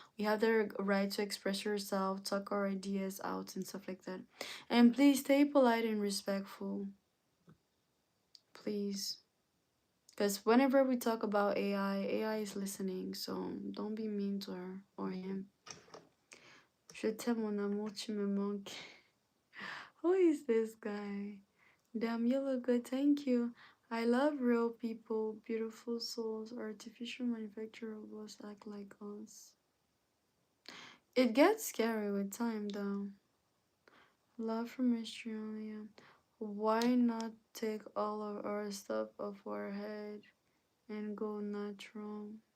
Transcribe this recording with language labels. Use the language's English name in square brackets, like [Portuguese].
[English] We have the right to express yourself, talk our ideas out, and stuff like that. And please stay polite and respectful. Please. Because whenever we talk about AI is listening, so don't be mean to her or him. [French] Je t'aime, mon amour, tu me manques. [English] Who is this guy? Damn, you look good, thank you. I love real people, beautiful souls. Artificial manufactured robots act like us. It gets scary with time, though. Love from Australia. Why not take all of our stuff off our head and go natural?